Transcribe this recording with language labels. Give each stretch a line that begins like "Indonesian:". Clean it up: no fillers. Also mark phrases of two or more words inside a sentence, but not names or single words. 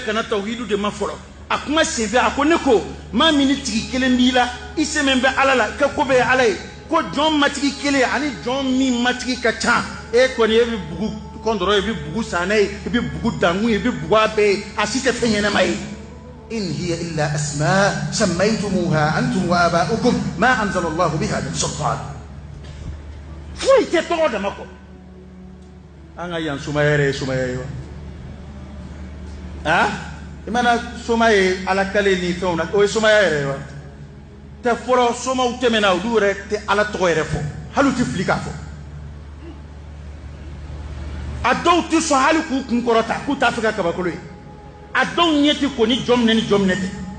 Bambara: ka na tawhidu de ma fɔlɔ a kuma senfɛ a ko ne ko maa min ni tigi kelen b'i la i sɛmɛ bɛ Ala la i ka ko bɛɛ ye Ala ye ko jɔn matigi kelen ani jɔn min matigi ka ca e kɔni e bɛ bugu kɔndɔrɔ i bɛ bugu san n'a ye i bɛ bugu dankun ye i bɛ bugu a bɛɛ ye a si tɛ fɛn ɲɛnama ye
Arabic: إن هي إلا أسماء سميتموها أنتم وآباؤكم ما أنزل الله بها من سلطان
Bambara: foyi tɛ tɔgɔ dama kɔ an ka yan sumaya yɛrɛ ye sumaya ye wa han i mana soma ye Ala kale ni fɛnw na o ye sumaya yɛrɛ ye wa tɛ fɔlɔ somaw tɛmɛna olu yɛrɛ tɛ Ala tɔgɔ yɛrɛ fɔ hali u tɛ fili k'a fɔ a dɔw tɛ sɔn hali k'u kun kɔrɔta k'u t'a fɛ ka kabakolo ye a dɔw ɲɛ tɛ ko ni jɔn minɛ ni jɔn minɛ tɛ